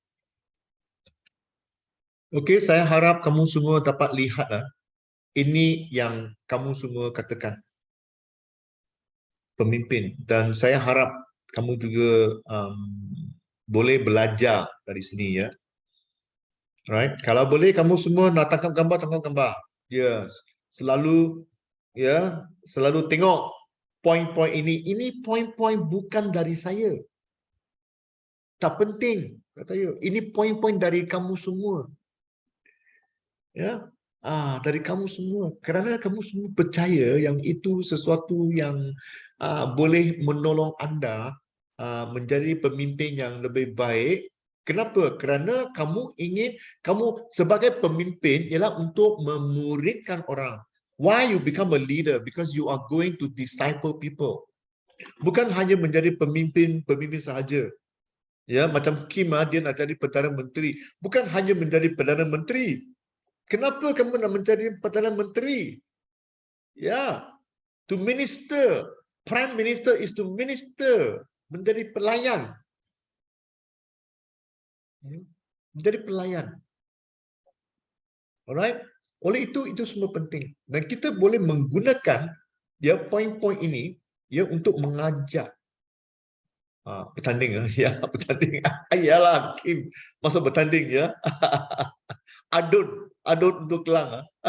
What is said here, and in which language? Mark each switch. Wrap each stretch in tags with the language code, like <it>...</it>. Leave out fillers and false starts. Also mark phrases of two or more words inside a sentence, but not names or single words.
<ms>Okey, saya harap kamu semua dapat lihat ini yang kamu semua katakan. Pemimpin, dan saya harap kamu juga boleh belajar dari sini, ya. Right? Kalau boleh kamu semua nak tangkap gambar. Ya, selalu tengok poin-poin ini. Ini poin-poin bukan dari saya. Tak penting, kata saya. Ini poin-poin dari kamu semua. Ya. Dari kamu semua. Kerana kamu semua percaya yang itu sesuatu yang boleh menolong anda menjadi pemimpin yang lebih baik. Kenapa? Kerana kamu sebagai pemimpin ialah untuk memuridkan orang.</ms> <en>Why you become a leader? Because you are going to disciple people.</en> <ms>Bukan hanya menjadi pemimpin sahaja. Ya, macam Kim dia nak jadi Perdana Menteri. Bukan hanya menjadi Perdana Menteri. Kenapa kamu nak menjadi Perdana Menteri? Ya,</ms> <en>to minister. Prime Minister is to minister,</en> <ms>menjadi pelayan. Menjadi pelayan. Alright? Oleh itu semua penting. Dan kita boleh menggunakan ya poin-poin ini ya untuk mengajak bertanding ya, bertanding. Ayalah Kim masa bertanding ya. Adun untuk Kelang.</ms>